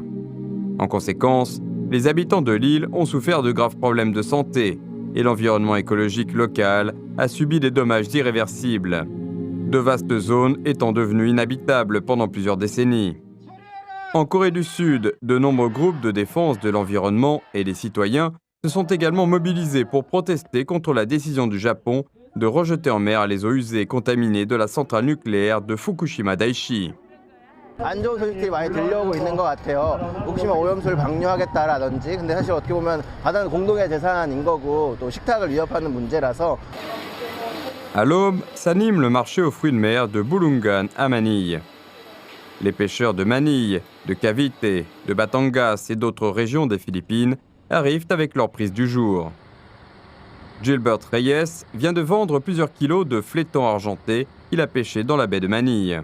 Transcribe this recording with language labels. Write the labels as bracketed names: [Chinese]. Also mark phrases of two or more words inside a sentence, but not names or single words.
[French] En conséquence, les habitants de l'île ont souffert de graves problèmes de santé et l'environnement écologique local a subi des dommages irréversibles, de vastes zones étant devenues inhabitables pendant plusieurs décennies. En Corée du Sud, de nombreux groupes de défense de l'environnement et des citoyens se sont également mobilisés pour protester contre la décision du Japon de rejeter en mer les eaux usées et contaminées de la centrale nucléaire de Fukushima Daiichi. [Korean] 안 좋은 소식들이 많이 들려오고 있는 것 같아요. 후쿠시마 오염수를 방류하겠다라든지, 근데 사실 어떻게 보면 바다는 공동의 재산인 거고 또 식탁을 위협하는 문제라서. [French] À l'aube, s'anime le marché aux fruits de mer de Bulungan à Manille. Les pêcheurs de Manille, de Cavite, de Batangas et d'autres régions des Philippines arrivent avec leur prise du jour. Gilbert Reyes vient de vendre plusieurs kilos de flétans argentés qu'il a pêchés dans la baie de Manille.